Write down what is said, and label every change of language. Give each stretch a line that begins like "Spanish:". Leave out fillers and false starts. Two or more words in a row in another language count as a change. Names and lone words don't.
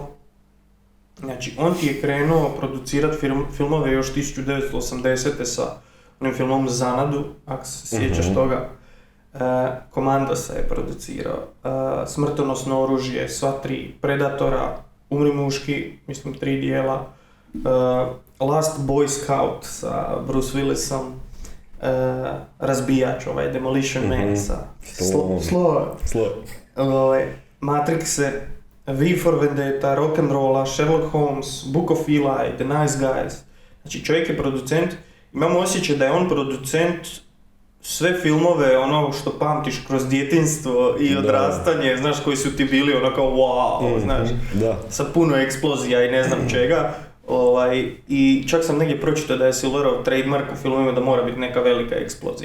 Croatian: Znači, on ti je krenuo producirati filmove još 1980. sa onim filmom Zanadu, ako se sjećaš toga. Komandosa je producirao, Smrtonosno oružje, sva 3, Predatora, Umri muški, mislim 3 dijela, Last Boy Scout sa Bruce Willisom, Razbijač, Demolition Man sa Matrixe, V for Vendetta, Rock'n'Rolla, Sherlock Holmes, Book of Eli, The Nice Guys. Znači čovjek je producent, imamo osjećaj da je on producent sve filmove ono što pamtiš kroz djetinjstvo i odrastanje, znaš, koji su ti bili ono kao wow, znaš, sa puno eksplozija i ne znam čega. I čak sam negdje pročitao da je Silverov trademark u filmovima da mora biti neka velika eksplozija.